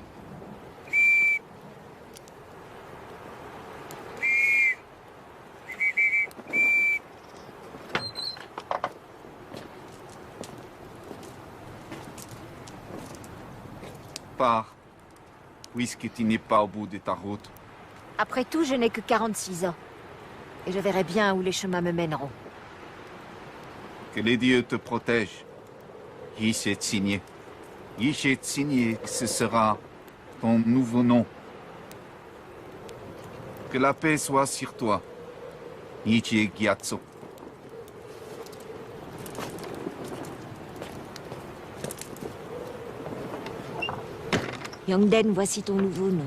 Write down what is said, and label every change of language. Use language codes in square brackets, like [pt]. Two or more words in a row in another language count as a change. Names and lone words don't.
[fr] Pars, puisque tu n'es pas au bout de ta route. Après tout, je n'ai que 46 ans. Et je verrai bien où les chemins me mèneront. Que les dieux te protègent. Yishe-Tsinye. Yishe-Tsinye, ce sera ton nouveau nom. Que la paix soit sur toi. Yishe-Gyatso. Yongden, voici ton nouveau nom.